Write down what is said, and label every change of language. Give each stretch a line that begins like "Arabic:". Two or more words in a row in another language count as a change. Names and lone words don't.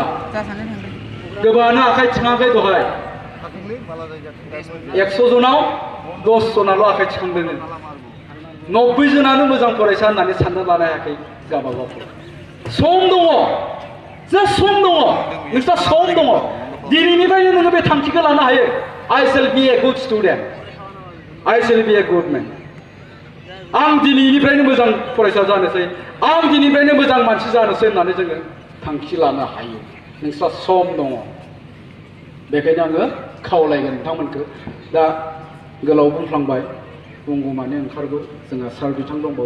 Bodo: गोबाङानो आखाइ थिखाङाखै दहाय, 100 जनाव 10 जनाल' आखाइ थिखांदों। 90 जनानो मोजां फरायसा होननानै सानना लानो हायाखै गावबागाव। सम दङ, सम दङ, नोंस्रा सम दङ। दिनैनिफ्रायनो नोङो बे थांखिखौ लानो हायो।
English: I shall be a good student, I shall be a good man।
Bodo: आं दिनैनिफ्रायनो मोजां फरायसा जानोसै, आं दिनैनिफ्रायनो मोजां मानसि जानोसै होननानै जोङो थांखि लानो हायो। नोंस्रा सम दङ। बेखायनो आङो खावलायगोन नोंथांमोनखौ। दा गोलाव बुंफ्लांबाय, बुंगौमानि ओंखारगौ, जोंहा सार बिथां दंबावो।